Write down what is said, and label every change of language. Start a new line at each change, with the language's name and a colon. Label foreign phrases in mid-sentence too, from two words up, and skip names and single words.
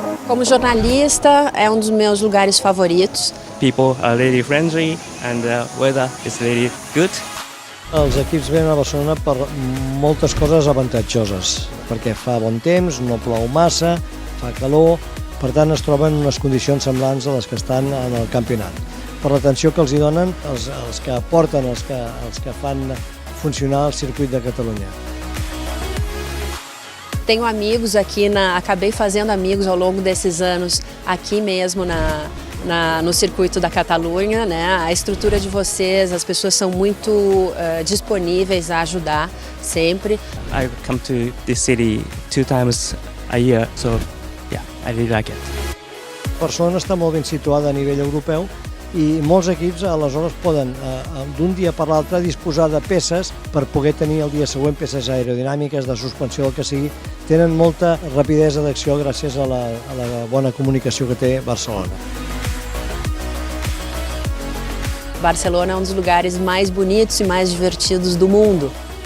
Portuguese: Como jornalista, é um dos meus lugares favoritos.
English: People are really friendly and the weather is really good.
Catalan: Els equips venen a Barcelona per moltes coses avantatjoses, perquè fa bon temps, no plou massa, fa calor, per tant es troben en unes condicions semblants a les que estan en el campionat. Per l'atenció que els hi donen els que aporten, els que fan funcionar el circuit de Catalunya.
Portuguese: Tenho amigos aqui, acabei fazendo amigos ao longo desses anos aqui mesmo no circuito da Catalunha, né? A estrutura de vocês, as pessoas são muito disponíveis a ajudar sempre.
English: I come to this city 2 times a year, so yeah, I really like it.
Catalan: Barcelona està molt ben situada a nivell europeu i molts equips aleshores poden d'un dia per l'altre disposar de peces per poder tenir el dia següent peces aerodinàmiques, de suspensió, el que sigui. Tenen molta rapidesa d'acció gràcies a la bona comunicació que té Barcelona.
Portuguese: Barcelona é um dos lugares mais bonitos e mais divertidos do mundo.